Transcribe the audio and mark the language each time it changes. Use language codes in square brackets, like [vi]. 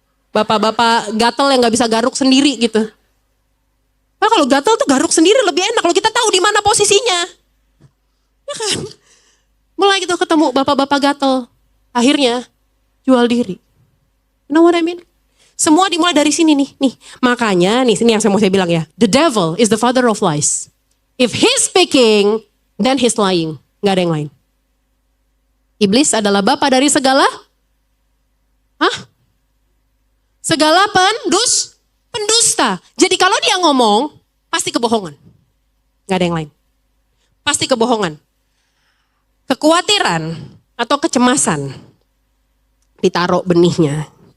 [id] Bapak-bapak gatel yang gak bisa garuk sendiri gitu. Nah kalau gatel tuh garuk sendiri lebih enak kalau kita tahu di mana posisinya. Ya kan? Mulai gitu ketemu bapak-bapak gatel. Akhirnya jual diri. [en] You know what I mean? [id] Semua dimulai dari sini nih. Makanya nih sini yang saya mau bilang ya. [en] The devil is the father of lies. If he's speaking, then he's lying. [id] Gak ada yang lain. Iblis adalah bapa dari segala segala pendusta. Jadi kalau dia ngomong, pasti kebohongan. Gak ada yang lain. Pasti kebohongan. Kekhawatiran atau kecemasan. Ditaruh benihnya.